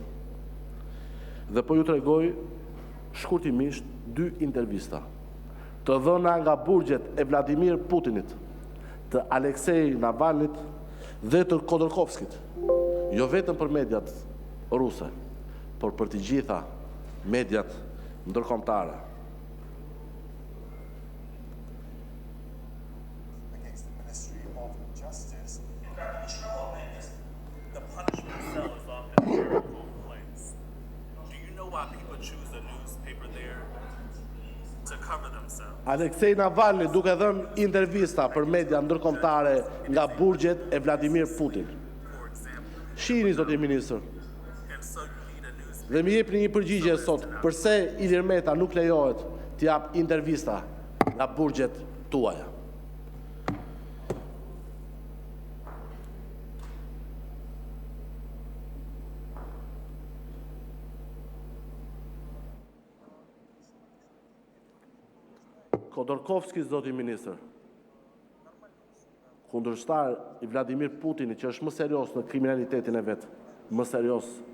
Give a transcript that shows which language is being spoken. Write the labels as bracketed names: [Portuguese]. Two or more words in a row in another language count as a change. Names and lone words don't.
[Albanian] Dhe po ju tregoj shkurtimisht 2 intervista të dhëna nga burgjet e Vladimir Putinit, të Aleksej Navalnit dhe të Khodorkovskit, jo vetëm për mediat ruse, por për të gjitha mediat ndërkombëtare. [English] Against the Ministry of Justice. The punishment cell is why people choose the newspaper there to cover themselves. [Albanian] Aleksej Navalny duke dhënë intervista për media ndërkombëtare nga burgjet e Vladimir Putin. [English] For example, [Albanian] Shihni, zoti ministër, [English] and so you need a newspaper. [Albanian] dhe më jepni një përgjigje sot, përse Ilir Meta nuk lejohet të jap intervista nga burgjet tuaja. Khodorkovski, zoti ministër, kundërshtar i Vladimir Putinit, që është më serios në kriminalitetin e vetë, më serios